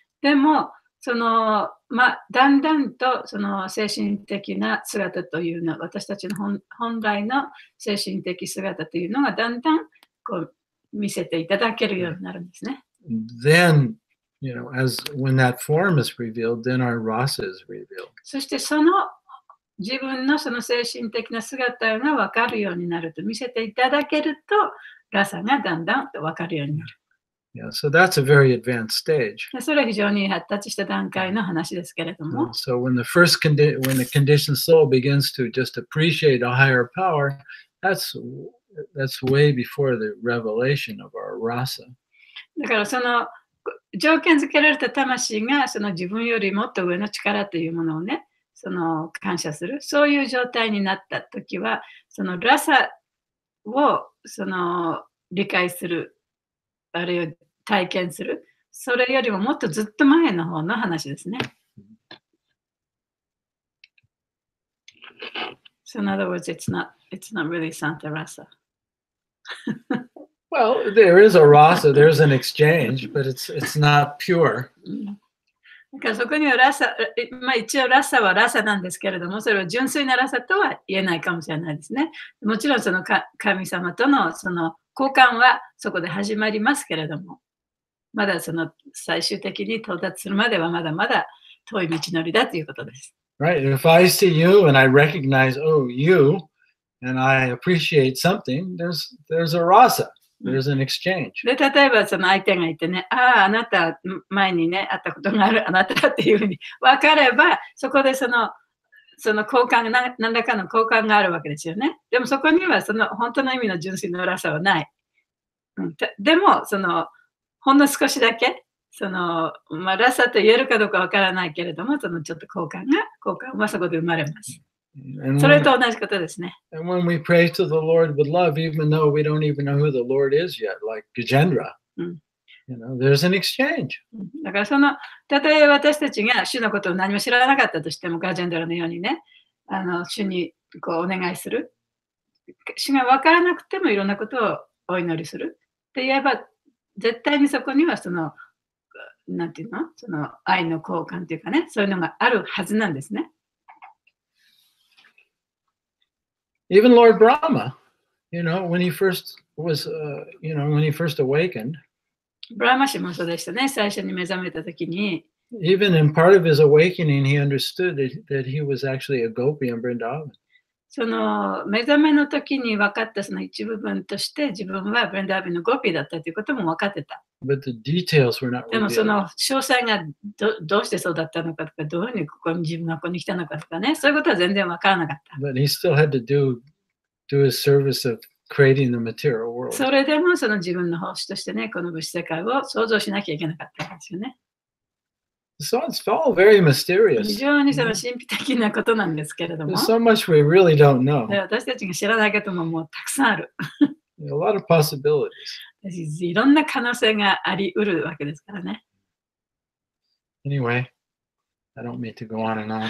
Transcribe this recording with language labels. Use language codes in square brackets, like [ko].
[ja] でも、だんだんとその精神的な姿というのは、私たちの本来の精神的姿というのがだんだんこう見せていただけるようになるんですね。 [en] Then, when that form is revealed, then our rasa is revealed. [ja] そしてその自分のその精神的な姿が分かるようになると見せていただけると、ラサがだんだんと分かるようになる。 [en] Yeah, so that's a very advanced stage. [ja] それは非常に発達した段階の話ですけれども。 [en] So when the conditioned soul begins to just appreciate a higher power, that's way before the revelation of our rasa. [ja] だからその条件付けられた魂がその自分よりもっと上の力というものをね、その感謝する、そういう状態になったときは、そのラサをその理解する、あるいは体験する、それよりももっとずっと前の方の話ですね。 [en] So in other words, it's not really Santa Rasa. Well, there is a rasa, there's an exchange, but it's not pure. [ja] だからそこにはラサ、一応ラサはラサなんですけれども、それは純粋なラサとは言えないかもしれないですね。もちろんその神様とのその交換はそこで始まりますけれども、まだその最終的に到達するまではまだまだ遠い道のりだということです。 [en] Right. If I see you and I recognize, you, and I appreciate something, there's a rasa. There's an exchange. [ja] で、例えばその相手がいてね、あなた前にね、会ったことがあるあなたっていうふうに分かれば、そこでその交換が、何らかの交換があるわけですよね。でもそこにはその本当の意味の純粋のラサはないでも、ほんの少しだけ、ラサと言えるかどうかわからないけれども、ちょっと交換はそこで生まれます。それと同じことですね。 [en] And when we pray to the Lord with love, even though we don't even know who the Lord is yet, like Gajendra, there's an exchange. [ja] だからたとえ私たちが主のことを何も知らなかったとしても、ガジェンドラのようにね、主にお願いする。主が分からなくてもいろんなことをお祈りする。って言えば、絶対にそこにはなんていうの？愛の交換というかね、そういうのがあるはずなんですね。 [en] Even Lord Brahma, when he first was, when he first awakened, [ja] ブラマ氏もそうでしたね。最初に目覚めたときに、 [en] even in part of his awakening, he understood that he was actually a gopi in Vrindavan. [ja] 目覚めの時に分かった一部分として自分はブレンダービンのゴピーだったということも分かってた。 [en] But the details were not [ja] でも [en] revealed. [ja] 詳細がどうしてそうだったのかとか、どういうふうに自分がここに来たのかとかね、そういうことは全然分からなかった。 [en] But he still had to do his service of creating the material world. [ja] それでも自分の奉仕としてね、この物質世界を創造しなきゃいけなかったんですよね。 [en] So it's all very mysterious. [ja] 非常に神秘的なことなんですけれども、 [en] There's so much we really don't know. [ja] 私たちが知らないことももうたくさんある。 [en] A lot of possibilities. [ja] いろんな可能性があり得るわけですからね。 [en] Anyway, I don't mean to go on and on.